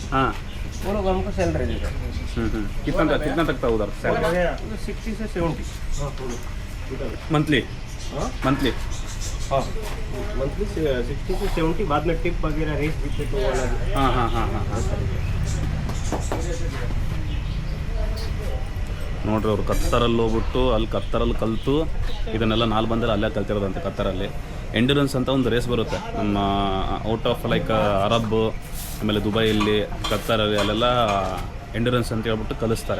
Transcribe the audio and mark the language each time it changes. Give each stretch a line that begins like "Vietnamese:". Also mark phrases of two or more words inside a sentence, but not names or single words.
Hindi: हाँ वो लोग हमको सैलरी देता। कितना तक था उधर सैलरी? 60 से 70 मंथली? हाँ मंथली हाँ मंथली 60 से 70। बाद में टिप वगैरह रेस जीते तो वो अलग। हाँ हाँ हाँ हाँ हाँ
Kannada: ನೋಡ್ರಿ ಅವ್ರು ಕತ್ತರಲ್ಲಿ ಹೋಗ್ಬಿಟ್ಟು ಅಲ್ಲಿ ಕತ್ತರಲ್ಲಿ ಕಲಿತು ಇದನ್ನೆಲ್ಲ ನಾಲ್ ಬಂದರೆ ಅಲ್ಲೇ ಕಲ್ತಿರೋದಂತೆ ಕತ್ತರಲ್ಲಿ. ಎಂಡ್ಯೂರೆನ್ಸ್ ಅಂತ ಒಂದು ರೇಸ್ ಬರುತ್ತೆ ನಮ್ಮ
English: out of like
Kannada: ಅರಬ್ ಆಮೇಲೆ ದುಬೈಯಲ್ಲಿ ಕತ್ತರಲ್ಲಿ ಅಲ್ಲೆಲ್ಲ ಎಂಡ್ಯೂರೆನ್ಸ್ ಅಂತ ಹೇಳ್ಬಿಟ್ಟು ಕಲಿಸ್ತಾರೆ.